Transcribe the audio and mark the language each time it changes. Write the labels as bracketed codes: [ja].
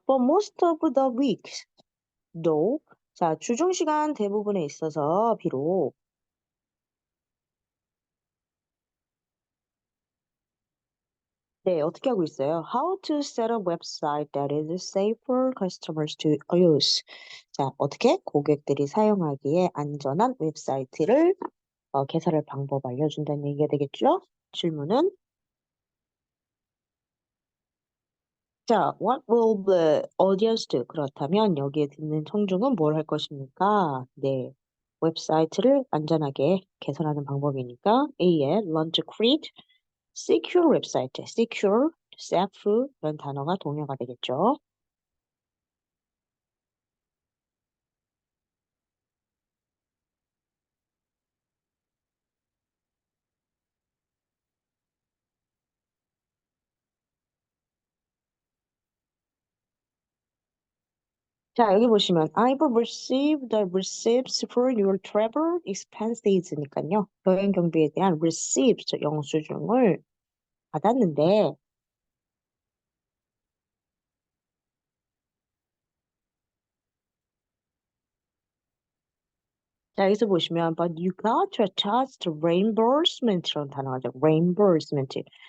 [en] For most of the week, though. [ko] 자, 주중 시간 대부분에 있어서 비록 네, 어떻게 하고 있어요? [en] How to set a website that is safe for customers to use. [ko] 자, 어떻게 고객들이 사용하기에 안전한 웹사이트를 개설할 방법 알려준다는 얘기가 되겠죠? 질문은 자, [en] what will the audience do? [ko] 그렇다면 여기에 듣는 청중은 뭘 할 것입니까? 네, 웹사이트를 안전하게 개설하는 방법이니까 A에 [en] learn to create secure [ko] 웹사이트, secure, safe 이런 단어가 동요가 되겠죠. 자, 여기 보시면 [en] I've received the receipts for your travel expenses니까요. [ko] 여행 경비에 대한 receipts 영수증을 받았는데 자, 여기서 보시면 [en] but you got to attach the reimbursement [ko] 이라는 단어가 죠 reimbursement.